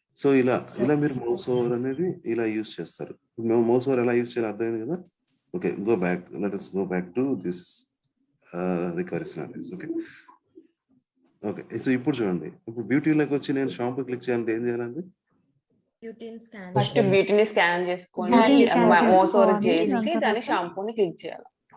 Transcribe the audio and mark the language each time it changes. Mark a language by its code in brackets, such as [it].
[te] So ఇలా మీరు mouse over అనేది ఇలా యూజ్ చేస్తారు. మౌస్ ఓవర్ ఎలా యూజ్ చేయాలి అర్థమైంది కదా. [en] Okay, go back, let us go back to this recovery scenarios. [te] Okay okay, so ఇప్పుడు చూడండి, ఇప్పుడు బ్యూటీలోకి వచ్చి నేను షాంపూ క్లిక్ చేయాలంటే ఏం చేయాలండి? ఫస్ట్ బ్యూటీని స్కాన్ చేసుకొని మౌస్ ఓవర్ చేసి దాని షాంపూని క్లిక్ చేయాలి.